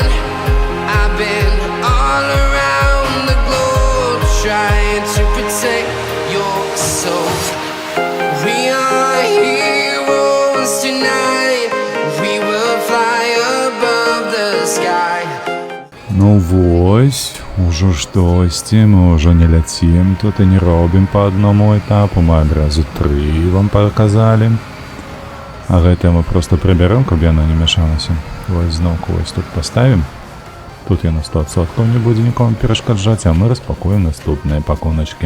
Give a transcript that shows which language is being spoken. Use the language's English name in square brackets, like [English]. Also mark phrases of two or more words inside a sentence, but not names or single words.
[English] I've been all around the globe, trying to protect your soul. We are heroes tonight. We will fly above the sky. [Belarusian] Ну Ну вось, ужо штосьці, мы ўжо не ляцім тут і не робім па аднаму этапу, мы адразу 3 вам паказалі. А гэтае мы проста прыбярэм, каб яно не мяшалася. Вось зноўку вось тут паставім. Тут яно 100% не будзе нікому перашкаджаць, а мы распакуем наступныя пакуначкі.